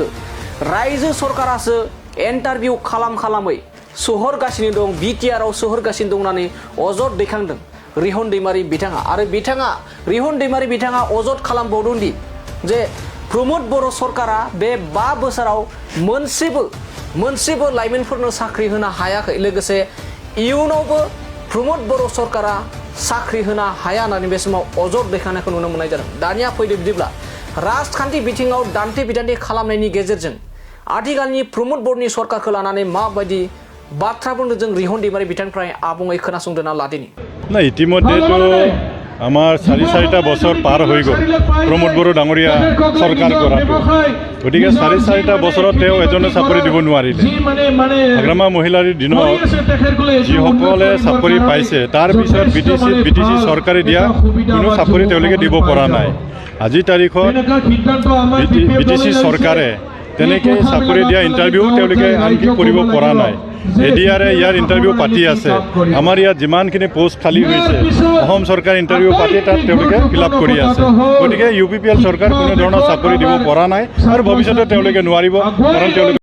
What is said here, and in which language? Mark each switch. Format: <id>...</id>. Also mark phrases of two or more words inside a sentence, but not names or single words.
<brx>रायजो सरकारासो इन्टारभिउ खालामै सोहरगासिनो दं BTR आव सोहरगासिनो दं होननानै अजद दैखांदों रिहन दैमारि बिथाङा आरो रिहन दैमारि बिथाङा अजद खालामबावदोंदि जे प्रमोद बर' सरकारा बे 5 बोसोराव मोनसेबो लाइमोनफोरनो साख्रि होनो हायाखै लोगोसे इयुनावबो प्रमोद बर' सरकारा साख्रि होनो हाया होननानै बे समाव अजद दैखांनायखौ नुनो मोननाय जादों। दानिया फैदो बिदिब्ला राजखान्थि बिथिङाव दान्थे बिदान्थे खालामनायनि गेजेरजों आथिखालनि प्रमोद बर'नि सरकारखौ लानानै माबायदि बाथ्राफोरनो जों रिहन दैमारि बिथांनिफ्राय आबुङै खोनासंदोंना लादिनि</brx> <as>না ইতিমধ্যেতো আমাৰ 4-4টা বছৰ পাৰ হৈ গ'ল প্ৰমোদ বড় ডাঙৰিয়া সৰকাৰ কৰাটো গতিকে 4-4টা বছৰত তেওঁ এজনে চাকৰি দিব নোৱাৰিলে আগ্ৰামা মহিলাৰ দিনত যিসকলে চাকৰি পাইছে তাৰ পিছত BTC চৰকাৰে দিয়া কোনো চাকৰি তেওঁলোকে দিব পৰা নাই আজি তাৰিখত BTC চৰকাৰে তেনেকৈ চাকৰি দিয়া ইণ্টাৰভিউ তেওঁলোকে আনকি কৰিব পৰা নাই BTR ইয়াৰ ইণ্টাৰভিউ পাতি আছে আমাৰ ইয়াত যিমানখিনি পোষ্ট খালী হৈছে অসম চৰকাৰ ইণ্টাৰভিউ পাতি তাত তেওঁলোকে ফিলআপ কৰি আছে গতিকে UPPL চৰকাৰ কোনো ধৰণৰ চাকৰি দিব পৰা নাই আৰু ভৱিষ্যতে তেওঁলোকে নোৱাৰিব কাৰণ তেওঁলোকে</as>